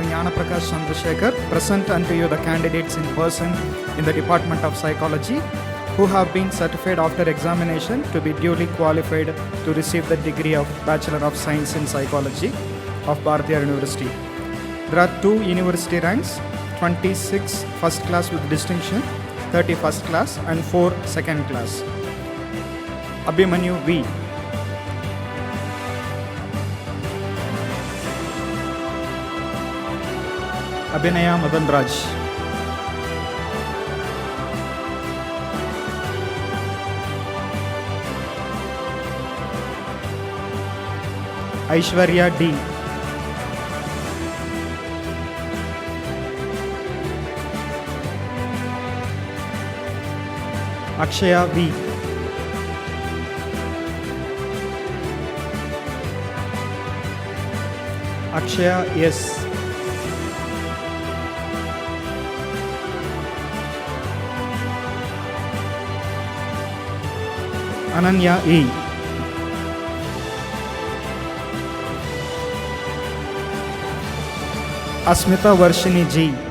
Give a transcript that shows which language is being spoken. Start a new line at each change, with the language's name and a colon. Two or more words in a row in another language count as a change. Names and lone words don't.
English: Jnana Prakash Chandrasekhar, present unto you the candidates in person in the Department of Psychology who have been certified after examination to be duly qualified to receive the degree of Bachelor of Science in Psychology of Bharatiya University. There are 2 university ranks, 26 first class with distinction, 30 first class and 4 second class. Abhimanyu V. Abhinaya Madanraj. Aishwarya D. Akshaya V. Akshaya S. Ananya E. Asmita Varshini G.